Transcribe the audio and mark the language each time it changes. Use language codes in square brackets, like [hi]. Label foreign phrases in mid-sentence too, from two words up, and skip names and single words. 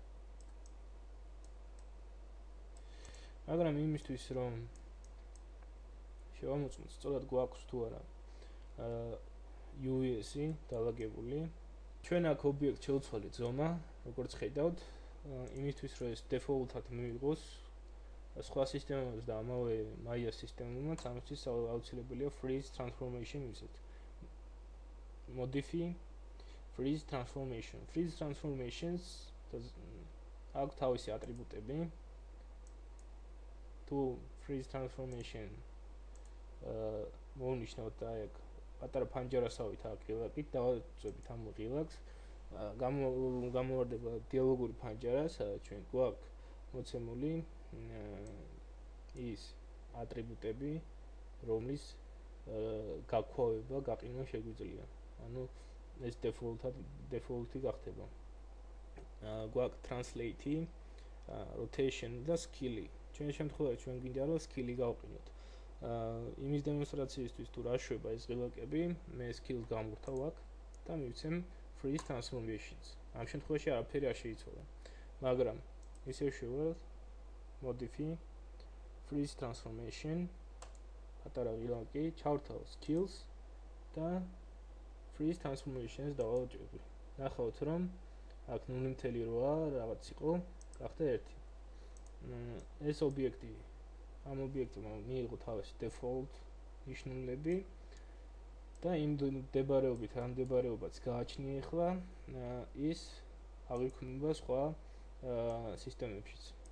[ka] მაგრამ იმისთვის რომ შევამოწმოთ, სწორად გვაქვს თუ არა UVS-ი დალაგებული. ჩვენ აქ ობიექტს შევცვალეთ ზომა, როგორც ხედავთ, იმისთვის რომ ეს დეფოლტად მივიღოს სხვა სისტემებს და ამავე Maya სისტემებმაც ამისთვის აუცილებელია [en] freeze transformation [ka] მივცეთ. [en] Modify freeze transformation. Freeze transformations [ka] აქვს თავისი ატრიბუტები. თუ [en] freeze transformation [ka] მოვნიშნოთ და ეგ პატარა ფანჯარასავით აქ ღილაკით დავაწვევით ამ ღილაკს, გამოვარდება დიალოგური ფანჯარა, სადაც ჩვენ გვაქვს მოცემული ის ატრიბუტები, რომლის გაქვავება, გაყინვა შეგვიძლია. ანუ ეს default-ი გახდება. გვაქვს translate-ი, rotation და skill-ი. ჩვენ შემთხვევაში ჩვენ გვინდა რომ skill-ი გავყინოთ. იმის დემონსტრაციისთვის თუ რა შვება ეს ღილაკები, მე skill-ს გამურთავ აქ და მივცემ [en] freeze transformations. [ka] ამ შემთხვევაში არაფერი არ შეიცვალა. მაგრამ ისევ შევვალ [en] modify freeze transformation [ka] პატარა ღილაკი, ჩავრთავ skills და [en] freeze transformations [ka] დავაჭრები. ნახავთ რომ აქ 0.8 რაღაც იყო, გახდა 1. ეს ობიექტი ამ ობიექტმა მიიღო თავისი default ნიშნულები და იმ მდებარეობით, ამ მდებარეობაც გააჩნია ახლა ის აღიქმნება სხვა სისტემებშიც.